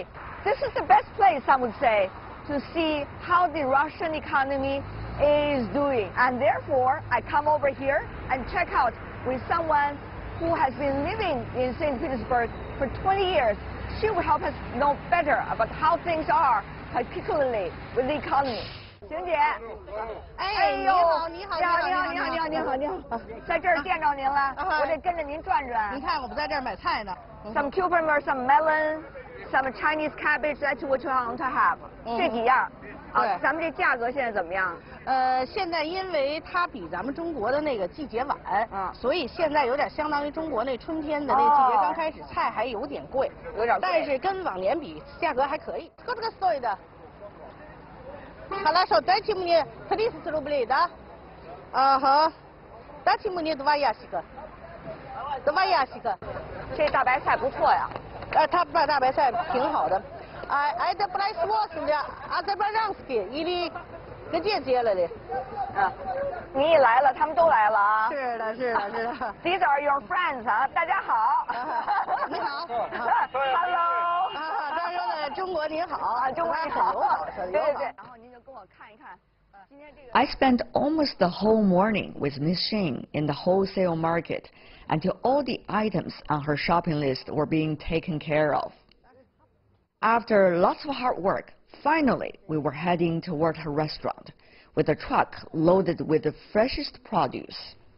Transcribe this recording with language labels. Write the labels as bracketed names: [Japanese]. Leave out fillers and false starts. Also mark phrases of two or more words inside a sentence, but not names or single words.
[English] This is the best place, I would say, to see how the Russian economy is doing. And therefore, I come over here and check out with someone who has been living in St. Petersburg for 20 years. She will help us know better about how things are, particularly with the economy. [Chinese] 邢姐，哎呦，你好，在这儿见着您了，我得跟着您转转。您看我们在这儿买菜呢。 [English] Some cucumber, some melon, some Chinese cabbage. That's what you want to have. [Chinese] 这几样。啊，咱们这价格现在怎么样？现在因为它比咱们中国的那个季节晚，所以现在有点相当于中国那春天的那季节刚开始，菜还有点贵，有点贵。但是跟往年比，价格还可以。 [Russian] 这个 стоит的。Хорошо, дайте мне 30 рублей, да? Ага. Дайте мне 2 ящика. 2 ящика. [Chinese] 这大白菜不错呀。它大白菜挺好的。 [Russian] Это производитель азербайджанский или где делали? [Chinese] 你一来了，他们都来了啊。是的，是的，是的。 [English] These are your friends [Chinese] 啊，大家好。你好。 Hello。他说的中国您好啊，中国你好。对对对。然后您就跟我看一看。 [English] I spent almost the whole morning with Miss Xing in the wholesale market until all the items on her shopping list were being taken care of. After lots of hard work, finally we were heading toward her restaurant with a truck loaded with the freshest produce.